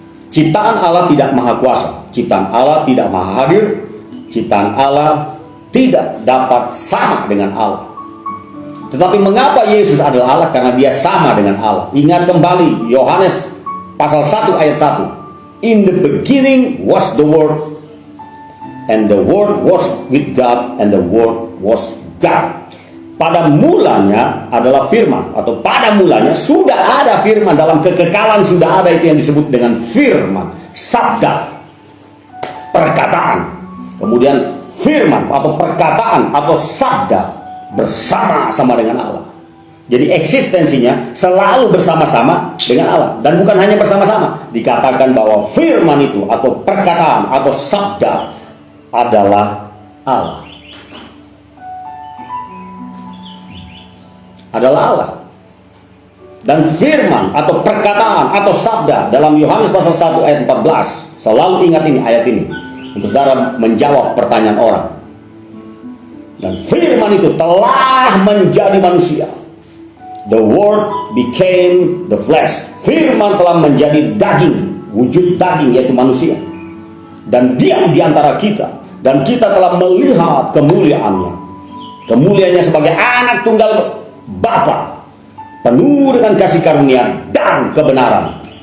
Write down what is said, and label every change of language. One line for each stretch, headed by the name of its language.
Indonesian: Ciptaan Allah tidak maha kuasa, ciptaan Allah tidak maha hadir, ciptaan Allah tidak dapat sama dengan Allah. Tetapi mengapa Yesus adalah Allah? Karena dia sama dengan Allah. Ingat kembali Yohanes pasal 1 ayat 1.
English: In the beginning was the Word, and the Word was with God, and the Word was God.
Indonesian: Pada mulanya adalah firman, atau pada mulanya sudah ada firman, dalam kekekalan sudah ada, itu yang disebut dengan firman, sabda, perkataan. Kemudian firman atau perkataan atau sabda bersama-sama dengan Allah. Jadi eksistensinya selalu bersama-sama dengan Allah. Dan bukan hanya bersama-sama, dikatakan bahwa firman itu atau perkataan atau sabda adalah Allah. Adalah Allah. Dan firman atau perkataan atau sabda dalam Yohanes pasal 1 ayat 14, selalu ingat ini, ayat ini, untuk saudara menjawab pertanyaan orang. Dan firman itu telah menjadi manusia.
English: The word became the flesh.
Indonesian: Firman telah menjadi daging, wujud daging, yaitu manusia, dan diam di antara kita. Dan kita telah melihat kemuliaannya. Kemuliaannya sebagai anak tunggal Bapa, penuh dengan kasih karunia dan kebenaran.